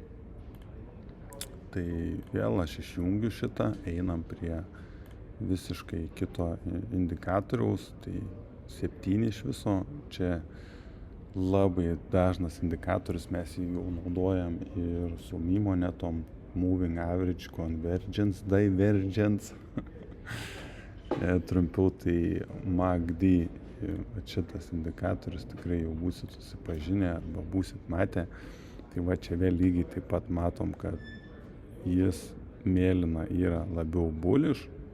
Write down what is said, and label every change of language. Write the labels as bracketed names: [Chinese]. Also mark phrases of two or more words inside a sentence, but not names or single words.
[Lithuanian] Tai vėl aš išjungiu šitą, einam prie visiškai kito indikatoriaus, tai 7 iš viso. Čia labai dažnas indikatorius, mes jį jau naudojam ir su monetom, [English] moving average convergence, divergence. [Lithuanian] Trumpiau tai MACD, šitas indikatorius tikrai jau būsit susipažinę arba būsit matę. Tai va čia vėl lygiai taip pat matom, kad jis mėlyna yra labiau bullish.